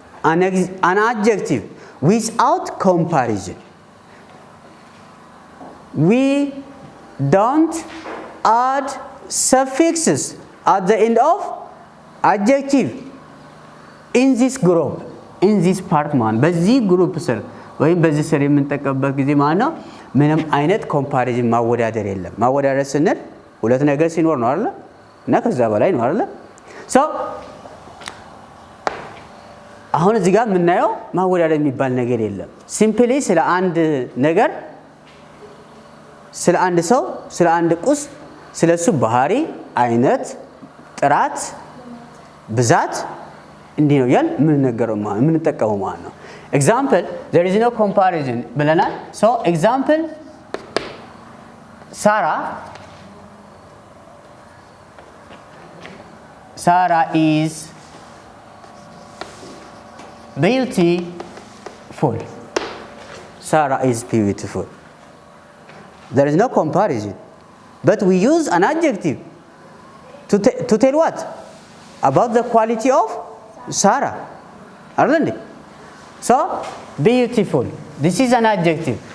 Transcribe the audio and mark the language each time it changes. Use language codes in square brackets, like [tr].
[en] An adjective without comparison. We don't add suffixes at the end of adjective in this group, in this part man. [am] በዚህ ግሩፕ ስር ወይም በዚህ ስር የምንጠቀምበት ጊዜ ማለት ነው ምንም አይነት ኮምፓሪዝን ማወዳደር የለም። ማወዳደር ስንል ሁለት ነገር ሲኖር ነው አይደል? እና ከዛ በላይ ነው አይደል? ሶ አሁን እዚህ ጋር የምናየው ማወዳደር የሚባል ነገር የለም። ሲምፕሊ ስለ አንድ ነገር፣ ስለ አንድ ሰው፣ ስለ አንድ ቁስ፣ ስለሱ ባህሪ፣ አይነት፣ ጥራት፣ ብዛት እንዲህ ነው ያል የምንጠቀመው ማለት ነው። ኤግዛምፕል there is no comparison ብለናል። ሶ ኤግዛምፕል Sarah is beautiful. [en] Sarah is beautiful. There is no comparison, but we use an adjective to tell what? About the quality of Sarah. Aren't it? So, beautiful. This is an adjective.